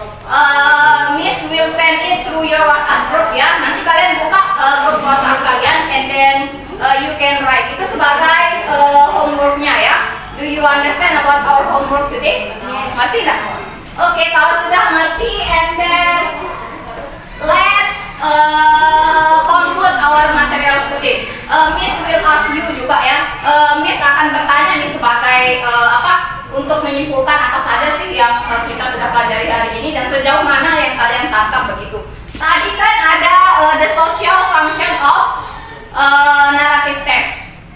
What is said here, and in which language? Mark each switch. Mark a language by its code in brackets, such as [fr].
[en] Miss will send it through your WhatsApp group ya. [id] Nanti kalian buka grup WhatsApp kalian [en] and then you can write. [id] Itu sebagai homeworknya ya. [en] Do you understand about our homework today? Yes. [id] Ngerti nggak? Oke, kalau sudah ngerti [en] and then let's conclude our material today. Miss will ask you [id] juga ya. Miss akan bertanya nih sebagai untuk menyimpulkan apa saja sih yang kita sudah pelajari hari ini dan sejauh mana yang kalian tangkap begitu. Tadi kan ada [en] the social function of narrative text.